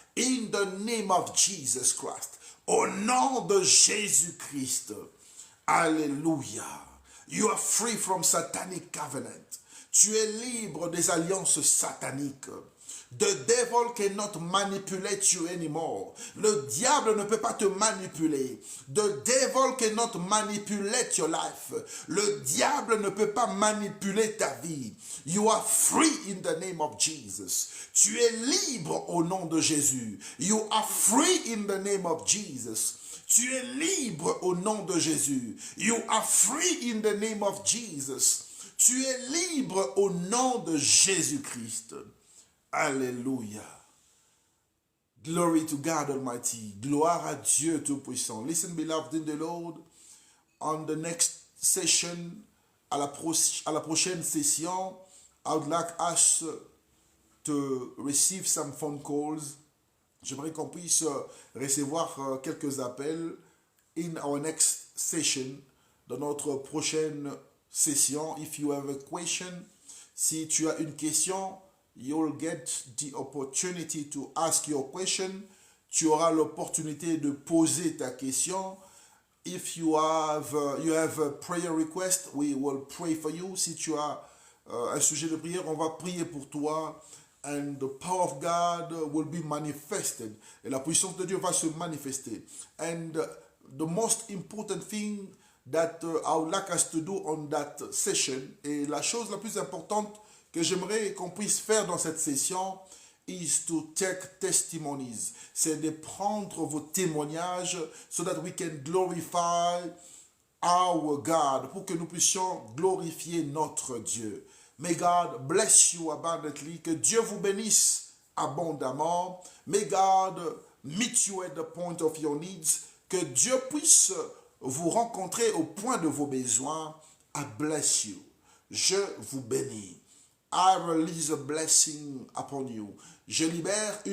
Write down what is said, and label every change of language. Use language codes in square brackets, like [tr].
[en] In the name of Jesus Christ. [fr] Au nom de Jésus-Christ. [en] Alléluia. You are free from satanic covenant. [fr] Tu es libre des alliances sataniques. [en] The devil cannot manipulate you anymore. [fr] Le diable ne peut pas te manipuler. [en] The devil cannot manipulate your life. [fr] Le diable ne peut pas manipuler ta vie. [en] You are free in the name of Jesus. [fr] Tu es libre au nom de Jésus. [en] You are free in the name of Jesus. [fr] Tu es libre au nom de Jésus. [en] You are free in the name of Jesus. [fr] Tu es libre au nom de Jésus-Christ. Alléluia. [en] Glory to God Almighty. [fr] Gloire à Dieu Tout-Puissant. [en] Listen, beloved in the Lord. On the next session, [fr] à la prochaine session, [en] I would like us to receive some phone calls. [fr] J'aimerais qu'on puisse recevoir quelques appels [en] in our next session, [fr] dans notre prochaine session. [en] If you have a question, [fr] si tu as une question, [en] you'll get the opportunity to ask your question. [fr] Tu auras l'opportunité de poser ta question. [en] If you have a prayer request, we will pray for you. [fr] Si tu as un sujet de prière, on va prier pour toi. [en] And the power of God will be manifested. [fr] Et la puissance de Dieu va se manifester. [en] And the most important thing that I would like us to do on that session, [fr] et la chose la plus importante que j'aimerais qu'on puisse faire dans cette session, [en] is to take testimonies. [fr] C'est de prendre vos témoignages [en] so that we can glorify our God, [fr] pour que nous puissions glorifier notre Dieu. [en] May God bless you abundantly. [fr] Que Dieu vous bénisse abondamment. [en] May God meet you at the point of your needs. [fr] Que Dieu puisse vous rencontrer au point de vos besoins. [en] I bless you. [fr] Je vous bénis. [en] I release a blessing upon you. [fr] Je libère une